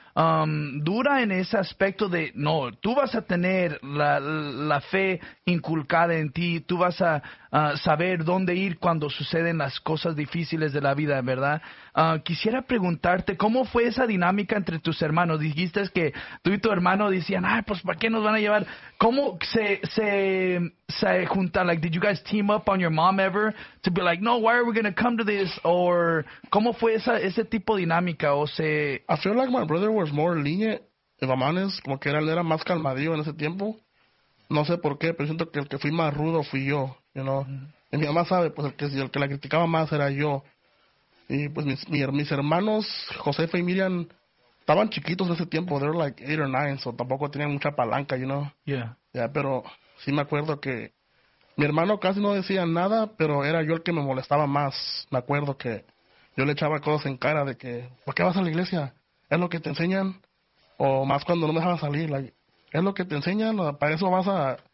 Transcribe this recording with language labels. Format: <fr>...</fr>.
<es>dura en ese aspecto de, no, tú vas a tener la fe inculcada en ti, tú vas a saber dónde ir cuando suceden las cosas difíciles de la vida, ¿verdad? Quisiera preguntarte, ¿cómo fue esa dinámica entre tus hermanos? Dijiste que tú y tu hermano decían, ay, pues, ¿para qué nos van a llevar? ¿Cómo se junta?</es> <en>Like, did you guys team up on your mom ever to be like, no, why are we going to come to this?</en> <es>Or, ¿cómo fue ese tipo de dinámica? O sea,</es> <en>I feel like my brother was more lenient.</en> <es>Mi mamá es como que él era más calmadillo en ese tiempo. No sé por qué, pero siento que el que fui más rudo fui yo, you know. Mm-hmm. Y mi mamá sabe, pues, el que la criticaba más era yo. Y, pues, mis hermanos, Josefa y Miriam, estaban chiquitos en ese tiempo.</es> <en>They were like 8 or 9, so tampoco tenían mucha palanca, you know. Yeah,</en> <es>pero sí me acuerdo que mi hermano casi no decía nada, pero era yo el que me molestaba más. Me acuerdo que yo le echaba cosas en cara de que, ¿por qué vas a la iglesia? ¿Es lo que te enseñan? O más cuando no me dejaban salir, like, ¿es lo que te enseñan? ¿Para eso vas a...?</es>